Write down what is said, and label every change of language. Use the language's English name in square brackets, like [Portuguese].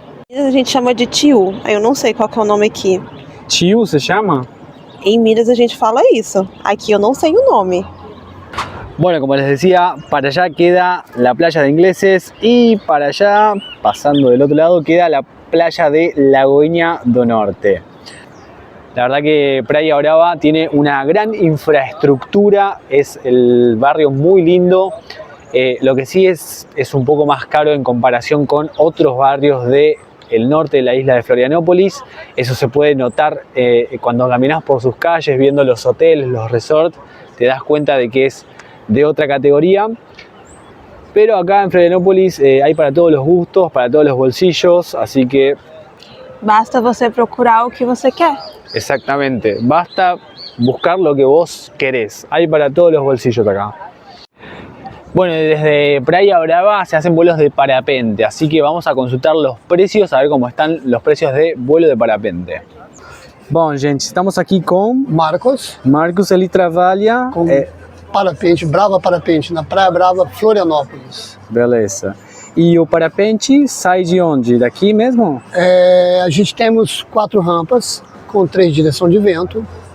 [Portuguese] A gente chama de tio, eu não sei qual que é o nome aqui. [Spanish] ¿Chiu se llama? [Portuguese] Em Minas a gente fala isso, aqui eu não sei o nome. [Spanish] Bueno, como les decía, para allá queda la playa de ingleses y para allá, pasando del otro lado, queda la playa de Lagoinha do Norte. La verdad que Praia Brava tiene una gran infraestructura, es el barrio muy lindo. Lo que sí es un poco más caro en comparación con otros barrios del norte de la isla de Florianópolis. Eso se puede notar cuando caminas por sus calles, viendo los hoteles, los resorts, te das cuenta de que es de otra categoría. Pero acá en Florianópolis hay para todos los gustos, para todos los bolsillos, así que... [Portuguese] Basta você procurar o que você quer. [Spanish] Exactamente, basta buscar lo que vos querés. Hay para todos los bolsillos acá. Bueno, desde Praia Brava se hacen vuelos de parapente, así que vamos a consultar los precios, a ver cómo están los precios de vuelo de parapente. [Portuguese] Bom, gente, estamos aqui com Marcos, ele trabalha com parapente, Brava Parapente, na Praia Brava, Florianópolis. Beleza. E o parapente sai de onde? Daqui mesmo? A gente temos 4 rampas com 3 direções de vento.